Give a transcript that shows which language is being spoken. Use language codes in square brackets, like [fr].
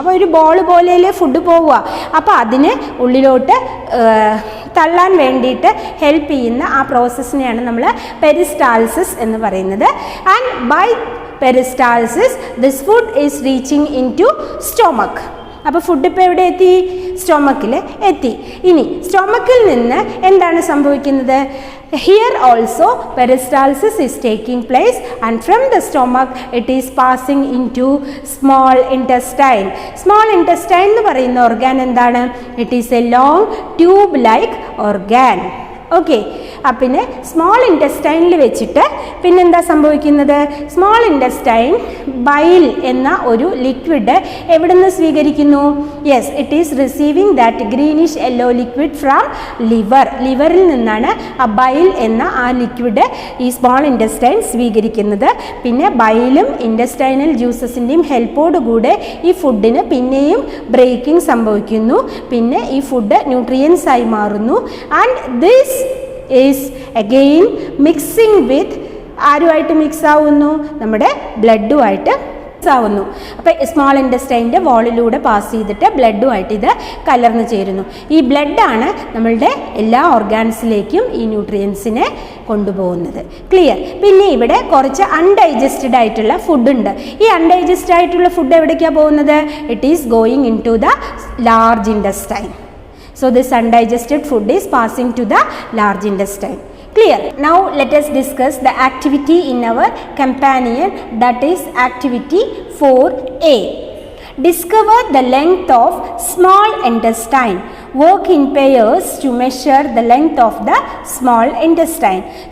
[ml] അപ്പോൾ ഒരു ബോൾ പോലെയല്ലേ ഫുഡ് പോവുക. അപ്പോൾ അതിന് ഉള്ളിലോട്ട് തള്ളാൻ വേണ്ടിയിട്ട് ഹെൽപ്പ് ചെയ്യുന്ന ആ പ്രോസസ്സിനെയാണ് നമ്മൾ പെരിസ്റ്റാൾസിസ് എന്ന് പറയുന്നത്. [en] And by peristalsis this food is reaching into stomach. [ml] അപ്പോൾ ഫുഡ് ഇപ്പോൾ എവിടെ എത്തി? സ്റ്റൊമക്കിൽ എത്തി. ഇനി സ്റ്റൊമക്കിൽ നിന്ന് എന്താണ് സംഭവിക്കുന്നത്? [en] Here also peristalsis is taking place and from the stomach it is passing into small intestine. [ml] Small intestine എന്ന് പറയുന്ന ഓർഗാൻ എന്താണ്? [en] It is a long tube like organ. [ml] Okay, പിന്നെ സ്മോൾ ഇൻറ്റസ്റ്റൈനിൽ വെച്ചിട്ട് പിന്നെന്താ സംഭവിക്കുന്നത്? സ്മോൾ ഇൻറ്റസ്റ്റൈൻ ബൈൽ എന്ന ഒരു liquid എവിടെ നിന്ന് സ്വീകരിക്കുന്നു? [en] yes, it is receiving that greenish yellow liquid from [ml] ലിവറിൽ നിന്നാണ് ആ ബൈൽ എന്ന ആ ലിക്വിഡ് ഈ സ്മോൾ ഇൻറ്റസ്റ്റൈൻ സ്വീകരിക്കുന്നത്. പിന്നെ ബൈലും ഇൻറ്റസ്റ്റൈനൽ ജ്യൂസസിൻ്റെയും ഹെൽപ്പോടുകൂടെ ഈ ഫുഡിന് പിന്നെയും ബ്രേക്കിംഗ് സംഭവിക്കുന്നു. പിന്നെ ഈ ഫുഡ് ന്യൂട്രിയൻസ് ആയി മാറുന്നു. [en] and this is again mixing with [ml] ആരുമായിട്ട് മിക്സ് ആവുന്നു? നമ്മുടെ ബ്ലഡുമായിട്ട് മിക്സ് ആവുന്നു. അപ്പോൾ സ്മോൾ ഇൻറ്റസ്റ്റൈൻ്റെ വോളിലൂടെ പാസ് ചെയ്തിട്ട് ബ്ലഡുമായിട്ട് ഇത് കലർന്ന് ചേരുന്നു. ഈ ബ്ലഡാണ് നമ്മളുടെ എല്ലാ ഓർഗാൻസിലേക്കും ഈ ന്യൂട്രിയൻസിനെ കൊണ്ടുപോകുന്നത്. ക്ലിയർ? പിന്നെ ഇവിടെ കുറച്ച് അൺഡൈജസ്റ്റഡ് ആയിട്ടുള്ള ഫുഡുണ്ട്. ഈ അൺഡൈജസ്റ്റഡ് ആയിട്ടുള്ള ഫുഡ് എവിടേക്കാണ് പോകുന്നത്? [en] It is going into the large intestine. So this undigested food is passing to the large intestine. Clear? Now let us discuss the activity in our companion, that is activity 4A. Discover the length of small intestine. Work in pairs to measure the length of the small intestine.